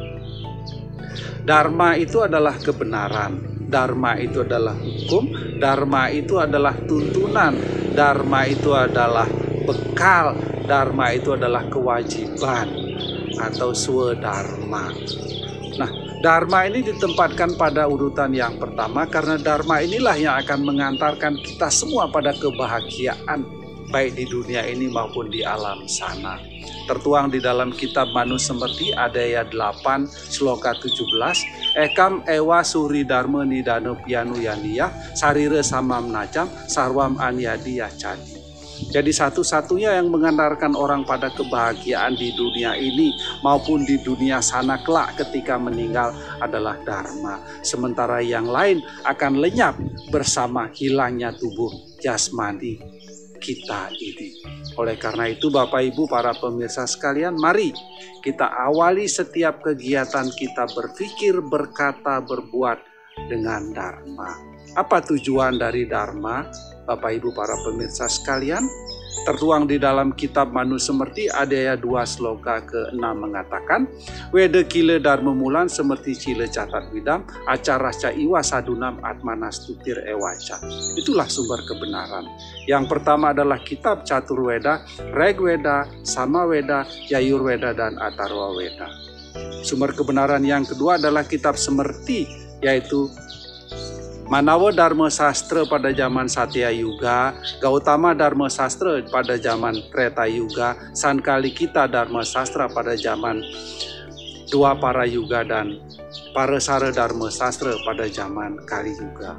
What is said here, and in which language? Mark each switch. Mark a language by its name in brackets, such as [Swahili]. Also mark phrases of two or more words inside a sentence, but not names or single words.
[Indonesian] Dharma itu adalah kebenaran, Dharma itu adalah hukum, Dharma itu adalah tuntunan, Dharma itu adalah bekal, Dharma itu adalah kewajiban atau swadharma. Nah, Dharma ini ditempatkan pada urutan yang pertama karena Dharma inilah yang akan mengantarkan kita semua pada kebahagiaan baik di dunia ini maupun di alam sana. Tertuang di dalam kitab Manusemerti Adaya 8 Sloka 17, [Sanskrit] Ekam ewa suri dharma nidano pianu yaniyah sarire samam najam sarwam anyadiyah cadi. [Indonesian] Jadi satu-satunya yang mengantarkan orang pada kebahagiaan di dunia ini maupun di dunia sana kelak ketika meninggal adalah Dharma. Sementara yang lain akan lenyap bersama hilangnya tubuh jasmani kita ini. Oleh karena itu Bapak Ibu para pemirsa sekalian, mari kita awali setiap kegiatan kita berpikir, berkata, berbuat dengan Dharma. Apa tujuan dari Dharma? Bapak Ibu para pemirsa sekalian, tertuang di dalam kitab Manusemerti Adaya 2 Sloka ke-6 mengatakan, [Sanskrit] Wede kile dharma mulan semerti cile catat widam, acara ca iwa sadunam atmanastutir ewaca. [Indonesian] Itulah sumber kebenaran. Yang pertama adalah kitab Catur Weda, Reg Weda, Sama Weda, Yayur Weda, dan Atharva Weda. Sumber kebenaran yang kedua adalah kitab Semerti, yaitu Manawa Dharma Sastra pada zaman Satya Yuga, Gautama Dharma Sastra pada zaman Treta Yuga, Sankalikita Dharma Sastra pada zaman Dwapara Yuga, dan Parasara Dharma Sastra pada zaman Kali Yuga.